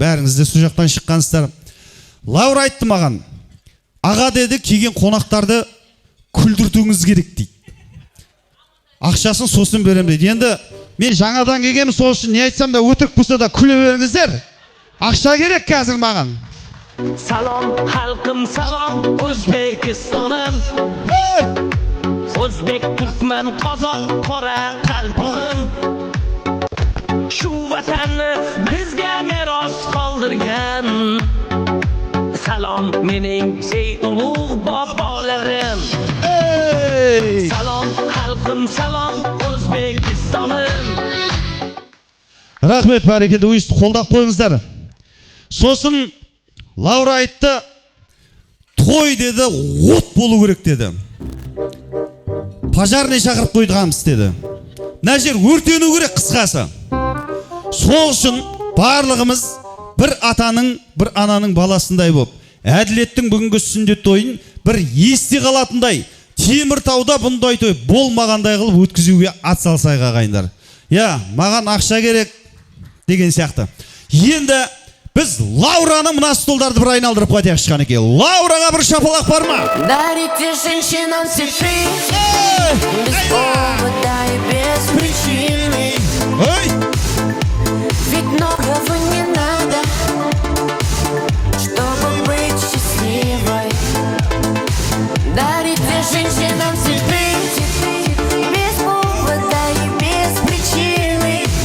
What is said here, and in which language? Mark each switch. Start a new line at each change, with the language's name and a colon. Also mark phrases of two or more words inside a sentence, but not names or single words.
Kazakh: Бәріңіз де сол жақтан шыққансыздар. Лаура айтты маған, аға деді, келген қонақтарды күлдіртуіңіз керек дейді. Ақшасын сосын берем дейді. Енді мен жаңадан келгенмін, сол үшін не айтсам да өтірік болса да күле беріңіздер. Ақша керек қазір маған.
Uzbek: Salom halkım salom O'zbekistonim O'zbek Turkman Qozon qora qalbim Shu vatanni bizga meros qoldirgan Salom mening ey ulug' bobolarim Salom halkım salom O'zbekistonim
Kazakh: Рахмет, бәрекелді, өйісті қолдап қойыңыздар. Сосын Лаура айтты, той деді, от болу керек деді. Пожарный шақырып қойдығамыз деді. Мына жер өртену керек қысқасы. Сол үшін барлығымыз бір атаның, бір ананың баласындай болып, әділеттің бүгінгі сүндет тойын бір есте қалатындай, Теміртауда бұндай той болмағандай қылып өткізуге атсалсайық ағайындар. Я, маған ақша керек деген сияқты. Енді біз Лаураның мына столдарды бір айналдырып қайтайық шыққан екен. Лаураға бір шапалақ бар ма?
Russian: Дарите женщинам сюрприз без повода и без причины. Ведь многого не надо, чтобы быть счастливой. Дарите женщинам сюрприз без повода и без причины.